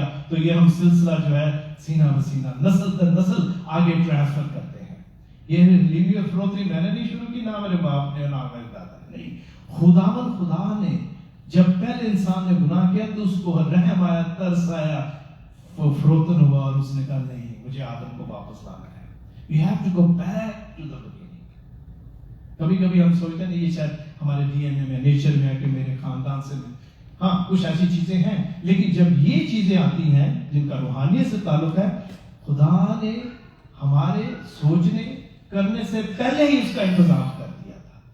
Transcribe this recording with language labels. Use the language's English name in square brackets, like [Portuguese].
[Hindi] तो ये हम सिलसिला जो है सीना बसीना, नस्ल दर नस्ल आगे ट्रांसफर करते हैं। ये हलीमी और फरोजनी मैंने नहीं शुरू की, ना मेरे बाप ने, ना मेरे दादा ने, नहीं, खुदा ने जब पहले इंसान ने गुनाह किया तो उसको रहम आया, तरस आया, वो फरोतन हुआ और उसने कहा नहीं, मुझे आदम को वापस लाना है। [English] We have to go back to the beginning. [Hindi] कभी कभी हम सोचते हैं ये शायद हमारे डीएनए में, नेचर में है कि मेरे खानदान से, हाँ कुछ ऐसी चीजें हैं, लेकिन जब ये चीजें आती हैं जिनका रूहानियत से ताल्लुक है, खुदा ने हमारे सोचने करने से पहले ही उसका इंतजाम कर दिया था।